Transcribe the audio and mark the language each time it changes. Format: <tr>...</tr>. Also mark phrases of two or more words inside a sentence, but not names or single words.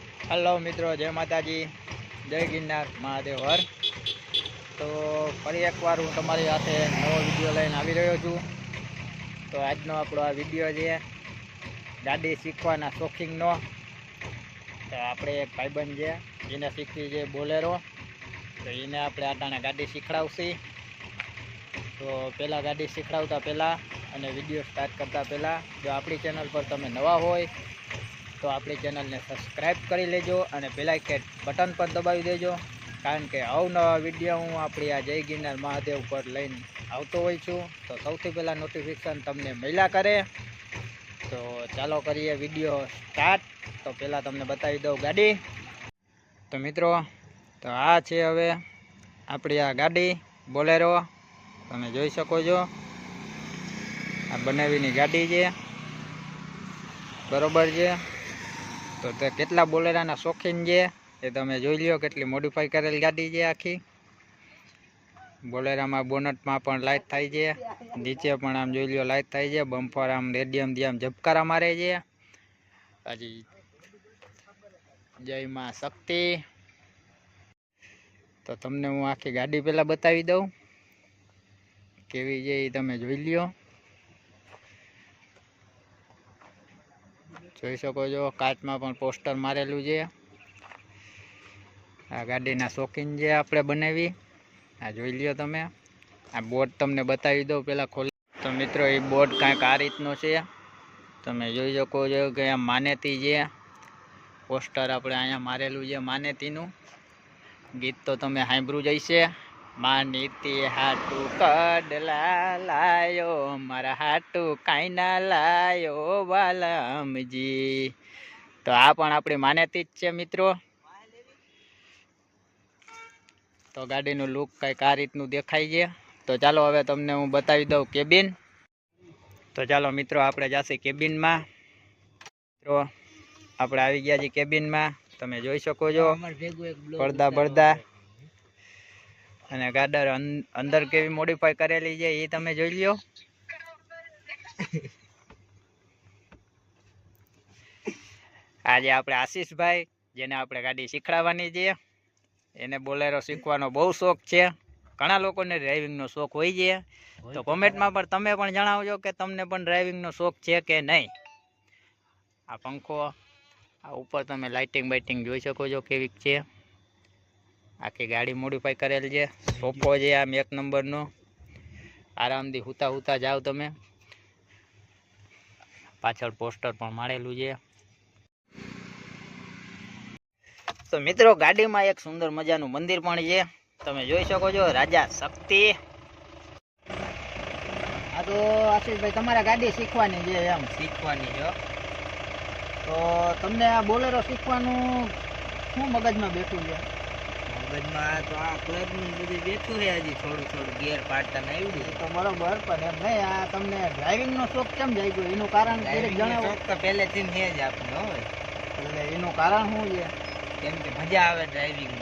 <gu>હેલો મિત્રો, જય માતાજી, જય ગિરનાર મહાદેવ હર। તો ફરી એક બાર હું તમારી હાથે નવો વિડિયો લઈને આવી રહ્યો છું। તો આજનો આપણો આ વિડિયો છે ગાડી શીખવાના શોખીનનો। તો આપણે એક ભાઈબંધ છે જેને શીખવી છે બોલેરો, તો એને આપણે આટાણે ગાડી શીખવાડશી। તો પહેલા ગાડી શીખવાડતા પહેલા અને વિડિયો સ્ટાર્ટ કરતા પહેલા જો આપણી ચેનલ પર તમે નવા હોય તો અપની ચેનલ ને સબ્સક્રાઇબ કર લેજો ઔર</gu> <en>bell icon button</en> <gu>પર દબાવી દેજો, કારણ કે અવનવા વિડિયો હું અપની આ જય ગિરનાર મહાદેવ પર લઈને આવતો હોય છું। તો સૌથી પહેલા નોટિફિકેશન તમને મળ્યા કરે। તો ચાલો કરીએ વિડિયો સ્ટાર્ટ। તો પહેલા તમને બતાવી દઉં ગાડી। તો મિત્રો, તો આ છે હવે અપની આ ગાડી બોલેરો, તમે જોઈ શકો છો। આ બનાવીની ગાડી છે, બરોબર છે। તો તે કેટલા બોલેરાના શોખીન છે એ તમે જોઈ લ્યો। કેટલી મોડિફાઈ કરેલ ગાડી છે આખી। બોલેરામાં બોનટમાં પણ લાઇટ થાય છે, નીચે પણ આમ જોઈ લ્યો લાઇટ થાય છે। બમ્પર આમ રેડિયમ થી આમ ઝબકારા મારે છે। હજી જય માં શક્તિ। તો તમને હું આખી ગાડી પહેલા બતાવી દઉં કેવી છે એ તમે જોઈ લ્યો। જોઈ શકો છો કાચમાં પણ પોસ્ટર મારેલું છે। આ ગાડીના શોખીન છે આપણે બનાવી। આ જોઈ લ્યો તમે। આ બોર્ડ તમને બતાવી દઉં પહેલાં ખોલી। તો મિત્રો એ બોર્ડ કાંઈક આ રીતનો છે, તમે જોઈ શકો છો કે આ માનેતી છે। પોસ્ટર આપણે અહીંયા મારેલું છે માનેતીનું। ગીત તો તમે સાંભળ્યું જ હશે। માનીતી હાટુ કડલા લાયો, મારા હાટુ કાઈ ના લાયો વાલમજી। તો આ પણ આપણી માન્યતી જ છે મિત્રો। તો ગાડી નુ લુક કઈક આ રીતનુ દેખાય છે। તો ચાલો હવે તમને હું બતાવી દઉં કેબિન। તો ચાલો મિત્રો આપણે જાશી કેબિન મેં। મિત્રો આપણે આવી ગયા છે કેબિન મેં। તમે જોઈ શકો છો પડદા બળદા અને ગાડર અંદર કેવી મોડિફાઈ કરેલી છે એ તમે જોઈ લ્યો। આજે આપણે આશીષભાઈ જેને આપણે ગાડી શીખડાવવાની છે, એને બોલેરો શીખવાનો બહુ શોખ છે। ઘણા લોકોને ડ્રાઇવિંગનો શોખ હોય છે। તો કોમેન્ટમાં પણ તમે પણ જણાવજો કે તમને પણ ડ્રાઇવિંગનો શોખ છે કે નહીં। આ પંખો, આ ઉપર તમે લાઇટિંગ બાઇટિંગ જોઈ શકો છો કેવીક છે। આખી ગાડી મોડિફાઈ કરેલ હૈ। સોફો હૈ આમ એક નંબર નો, આરામ થી હુતા હુતા જાઓ તમે। પાછળ પોસ્ટર પણ મારેલું હૈ। તો મિત્રો ગાડી મેં એક સુંદર મજાનુ મંદિર પણ હૈ, તમે જોઈ શકો છો રાજા શક્તિ। આ તો આશીષ ભાઈ તમારા ગાડી શીખવાની હૈ, એમ શીખવાની છો। તો તમને આ બોલેરો શીખવાનું શું મગજમાં બેઠું છે? મગજમાં તો આ ક્લબનું બધું બેઠું છે, હજી થોડું થોડું ગિયર પાડતા નહીં આવડ્યું તો બરોબર, પણ એમ નહીં આ તમને ડ્રાઇવિંગનો શોખ કેમ જાગ્યો એનું કારણ દરેક જણાવો। શોખ તો પહેલેથી છે જ આપણે હોય, એટલે એનું કારણ શું છે? કેમ કે મજા આવે ડ્રાઇવિંગમાં।</gu>